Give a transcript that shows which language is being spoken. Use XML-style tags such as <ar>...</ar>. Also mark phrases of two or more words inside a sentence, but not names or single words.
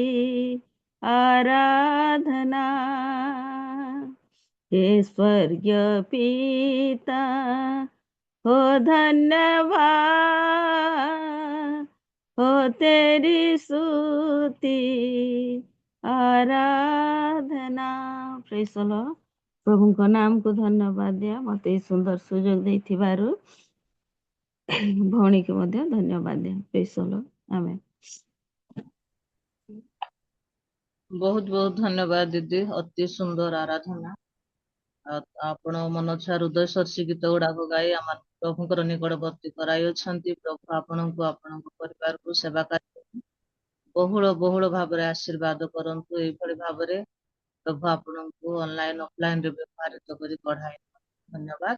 <hi>आराधना हे स्वर्गीय पिता हो धन्यवाद हो तेरी स्तुति आराधना</hi> <en>praise the Lord</en> <or>प्रभुଙ୍କ ନାମକୁ ଧନ୍ୟବାଦ ଦିଅ ମୋତେ ଏହି ସୁନ୍ଦର ସୁଯୋଗ ଦେଇଥିବାରୁ ଭଉଣୀକୁ ମଧ୍ୟ ଧନ୍ୟବାଦ ଦିଅ</or> <en>praise the Lord</en> <or>ଆମେନ୍</or> <hi>बहुत बहुत धन्यवाद दीदी, अति सुंदर आराधना।</hi> <or>ଆପଣ ମନଛୁଆ ହୃଦୟସ୍ପର୍ଶୀ ଗୀତ ଗୁଡାକ ଗାଇ ଆମ ପ୍ରଭୁଙ୍କର ନିକଟବର୍ତ୍ତୀ କରାଇଅଛନ୍ତି। ପ୍ରଭୁ ଆପଣଙ୍କୁ ଆପଣଙ୍କ ପରିବାରକୁ ସେବା କାର୍ଯ୍ୟ ବହୁଳ ବହୁଳ ଭାବରେ ଆଶୀର୍ବାଦ କରନ୍ତୁ। ଏଇଭଳି ଭାବରେ ପ୍ରଭୁ ଆପଣଙ୍କୁ</or> <en>online offline</en> <or>ରେ ବ୍ୟବହାରିତ କରି ବଢାଇ ଧନ୍ୟବାଦ।</or>